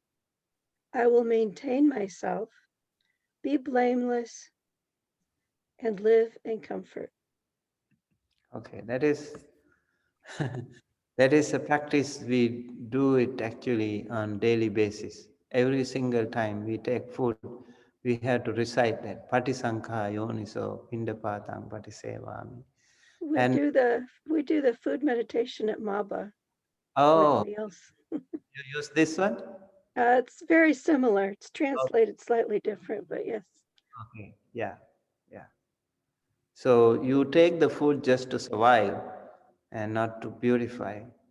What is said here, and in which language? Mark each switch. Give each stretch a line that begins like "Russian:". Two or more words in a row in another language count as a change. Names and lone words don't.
English: I will maintain myself, be blameless, and live in comfort. Okay, that is that is a practice. We do it actually on daily basis. Every single time we take food, we have to recite that
Pali: Patisankha yoniso pindapatang patisevami.
English: We do the food meditation at Maba Oh, with meals. you use this one? It's very similar. It's translated slightly different, but yes. Okay, yeah. So you take the food just to survive and not to purify.